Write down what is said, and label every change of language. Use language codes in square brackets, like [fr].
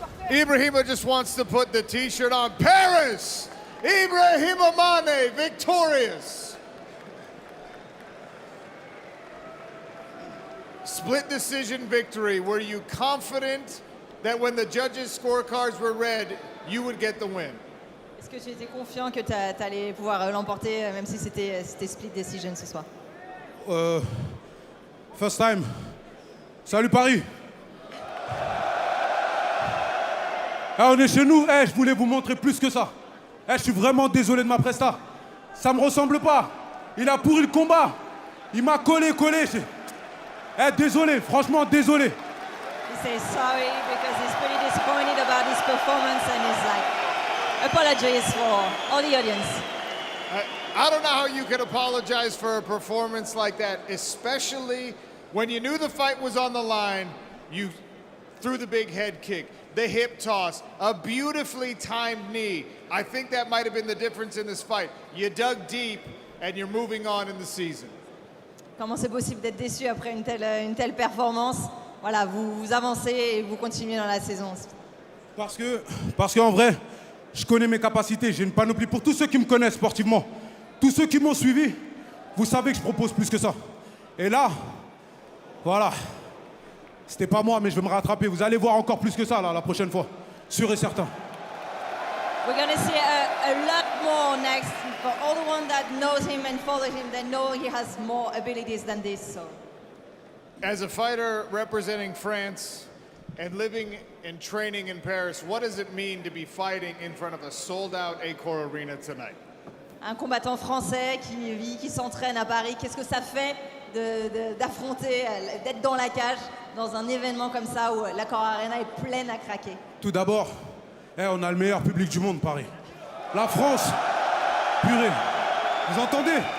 [en] Ibrahima just wants to put the t-shirt on. Paris! Ibrahim Mane victorious. Split decision victory. Were you confident that when the judges' scorecards were read, you would get the win? [fr] Est-ce que tu étais confiant que tu allais pouvoir l'emporter, même si c'était split decision ce soir? [en] First time. [fr] Salut Paris. On est chez nous, je voulais vous montrer plus que ça. Je suis vraiment désolé de ma presta. Ça me ressemble pas. Il a pourri le combat. Il m'a collé. Désolé, franchement désolé. [en] He says sorry because he's pretty disappointed about his performance and he's like, apologies for all the audience. I don't know how you can apologize for a performance like that, especially when you knew the fight was on the line. You threw the big head kick, the hip toss, a beautifully timed knee. I think that might have been the difference in this fight. You dug deep and you're moving on in the season. [fr] Comment c'est possible d'être déçu après une telle performance? Voilà, vous avancez et vous continuez dans la saison. Parce qu'en vrai, je connais mes capacités. J'ai une panoplie pour tous ceux qui me connaissent sportivement. Tous ceux qui m'ont suivi, vous savez que je propose plus que ça. Et là, voilà. C'était pas moi, mais je vais me rattraper. Vous allez voir encore plus que ça là, la prochaine fois. Sûr et certain. [en] We're going to see a lot more next. For all the ones that knows him and follow him, they know he has more abilities than this. So. As a fighter representing France and living and training in Paris, what does it mean to be fighting in front of a sold-out Accor Arena tonight? [fr] Un combattant français qui vit, qui s'entraîne à Paris, qu'est-ce que ça fait d'affronter, d'être dans la cage, dans un événement comme ça où l'Accor Arena est pleine à craquer? Tout d'abord, on a le meilleur public du monde, Paris. La France, purée, vous entendez?